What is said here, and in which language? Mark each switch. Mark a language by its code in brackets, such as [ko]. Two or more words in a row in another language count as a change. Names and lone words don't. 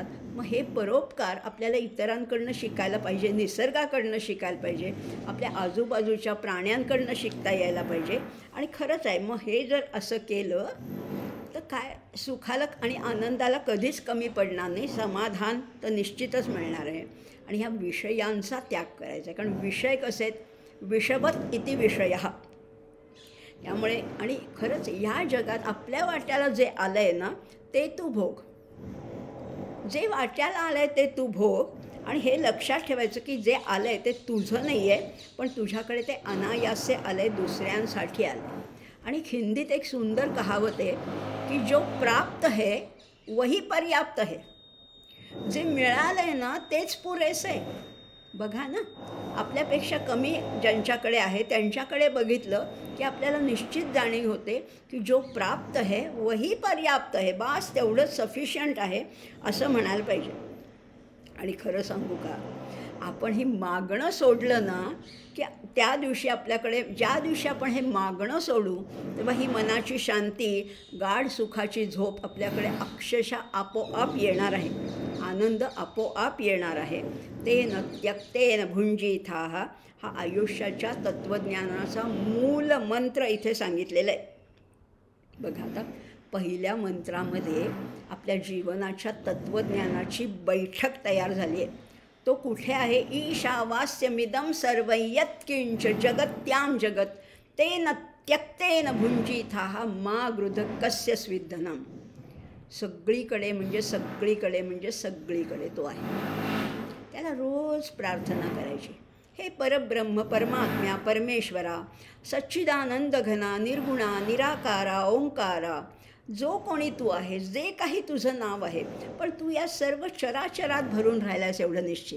[mr] मग हे परोपकार आपल्याला इतरांकडनं शिकायला पाहिजे, निसर्गाकडनं शिकायला पाहिजे, आपल्या आजूबाजूच्या प्राण्यांकडनं शिकता यायला पाहिजे. आणि खरंच आहे, मग हे जर असं केलं तर काय सुखाला आणि आनंदाला कधीच कमी पडणार नाही. समाधान तर निश्चितच मिळणार आहे. आणि ह्या विषयांचा त्याग करायचा आहे, कारण विषय कसे आहेत, [sa] विषवत इति विषयः. [mr] त्यामुळे आणि खरंच ह्या जगात आपल्या वाट्याला जे आलं आहे ना ते तू भोग. जे वाट्याला आलं आहे ते तू भोग. आणि हे लक्षात ठेवायचं की जे आलं आहे ते तुझं नाही आहे, पण तुझ्याकडे ते अनायासे आलं आहे, दुसऱ्यांसाठी आलं आहे. आणि हिंदीत एक सुंदर कहावत आहे की [hi] जो प्राप्त है वही पर्याप्त है. [mr] जे मिळालं आहे ना तेच पुरेसं आहे. बघा ना, आपल्यापेक्षा कमी ज्यांच्याकडे आहे त्यांच्याकडे बघितलं की आपल्याला निश्चित जाणीव होते की [hi] जो प्राप्त है वही पर्याप्त है, [mr] बास तेवढंच सफिशियंट आहे असं म्हणायला पाहिजे. आणि खरं सांगू का, आपण ही मागणं सोडलं ना की त्या दिवशी आपल्याकडे, ज्या दिवशी आपण हे मागणं सोडू तेव्हा ही मनाची शांती, गाढ सुखाची झोप आपल्याकडे अक्षरशः आपोआप येणार आहे. आनंद आपोआप येणार आहे. [sa] तेन त्यक्तेन भुंजीथाः [mr] हा आयुष्याच्या तत्त्वज्ञानाचा मूल मंत्र इथे सांगितलेला आहे. बघा आता पहिल्या मंत्रामध्ये आपल्या जीवनाच्या तत्त्वज्ञानाची बैठक तयार झाली आहे. तो कुठे आहे? [sa] ईशावास्यमिदं सर्वं यत्किंच जगत्यां जगत तेन त्यक्तेन भुंजीथाः मा गृधः कस्य स्विद्धनम्. [mr] सगळीकडे म्हणजे सगळीकडे म्हणजे सगळीकडे तो आहे. त्याला रोज प्रार्थना करायची. हे परब्रह्म, परमात्म्या, परमेश्वरा, सच्चिदानंद घना, निर्गुणा, निराकारा, ओंकारा, जो कोणी तू आहेस, जे काही तुझं नाव आहे, पण तू या सर्व चराचरात भरून राहिलास एवढं निश्चित.